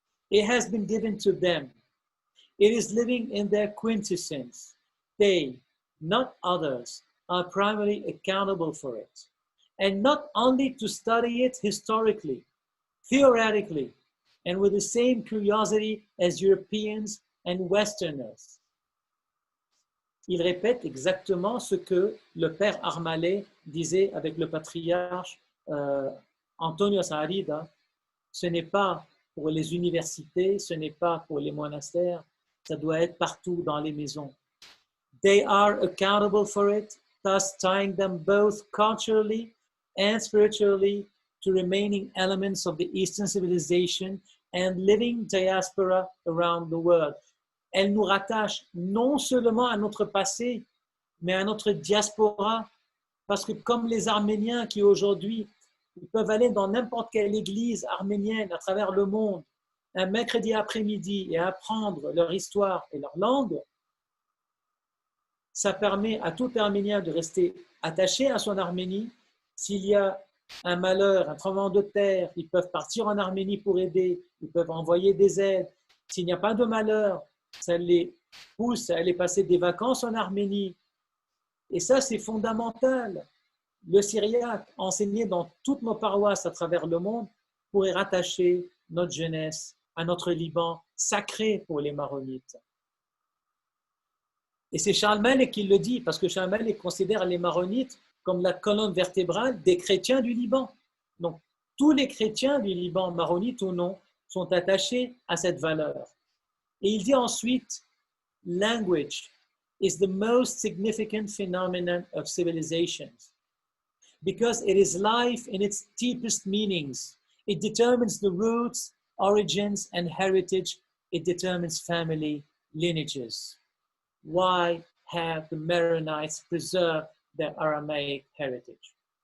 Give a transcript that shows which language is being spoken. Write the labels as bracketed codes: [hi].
[en] It has been given to them. It is living in their quintessence. They, not others, are primarily accountable for it. And not only to study it historically, theoretically, and with the same curiosity as Europeans and Westerners. [fr] Il répète exactement ce que le père Armalé disait avec le patriarche Antonio Saarida. Ce n'est pas pour les universités, ce n'est pas pour les monastères, ça doit être partout dans les maisons. [en] They are accountable for it, thus tying them both culturally and spiritually to remaining elements of the Eastern civilization and living diaspora around the world. [fr] Elle nous rattache non seulement à notre passé, mais à notre diaspora, parce que comme les Arméniens qui aujourd'hui ils peuvent aller dans n'importe quelle église arménienne à travers le monde un mercredi après-midi et apprendre leur histoire et leur langue, ça permet à tout Arménien de rester attaché à son Arménie. S'il y a un malheur, un tremblement de terre, ils peuvent partir en Arménie pour aider, ils peuvent envoyer des aides. S'il n'y a pas de malheur, ça les pousse à aller passer des vacances en Arménie. Et ça, c'est fondamental. Le syriaque, enseigné dans toutes nos paroisses à travers le monde, pourrait rattacher notre jeunesse à notre Liban sacré pour les maronites. Et c'est Charles Malek qui le dit, parce que Charles Malek considère les maronites comme la colonne vertébrale des chrétiens du Liban. Donc, tous les chrétiens du Liban, maronites ou non, sont attachés à cette valeur. Et il dit ensuite, [en] « Language is the most significant phenomenon of civilizations because it is life in its deepest meanings. It determines the roots, origins, and heritage. It determines family lineages. Why have the Maronites preserved their Aramaic heritage?